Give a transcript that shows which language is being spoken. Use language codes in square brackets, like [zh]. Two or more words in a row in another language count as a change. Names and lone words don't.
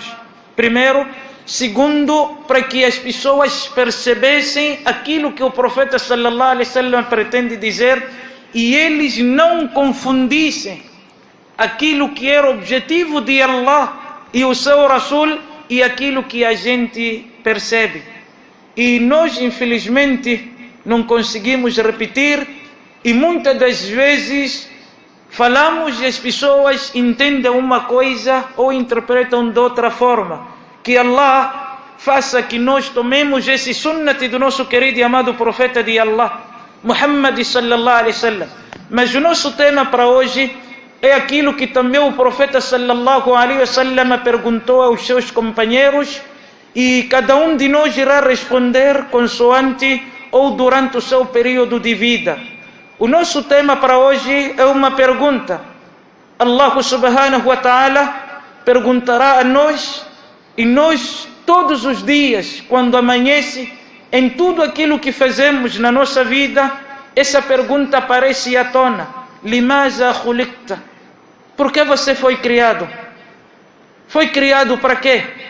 [pt] Primeiro. Segundo, para que as pessoas percebessem aquilo que o profeta [ar] صلى الله عليه وسلم [pt] pretende dizer e eles não confundissem aquilo que era o objetivo de Allah e o seu Rasul e aquilo que a gente percebe. E nós, infelizmente, não conseguimos repetir e muitas das vezes falamos e as pessoas entendem uma coisa ou interpretam de outra forma. Que Allah faça que nós tomemos esse sunnat do nosso querido e amado profeta de Allah, Muhammad [ar] صلى الله عليه وسلم. [pt] Mas o nosso tema para hoje é aquilo que também o profeta [ar] صلى الله عليه وسلم [pt] perguntou aos seus companheiros e cada um de nós irá responder consoante ou durante o seu período de vida. O nosso tema para hoje é uma pergunta. Allah [ar] سبحانه وتعالى [pt] perguntará a nós e nós todos os dias, quando amanhece, em tudo aquilo que fazemos na nossa vida, essa pergunta aparece à tona: [ar] لماذا خلقت? [pt] Por que você foi criado? Foi criado para quê?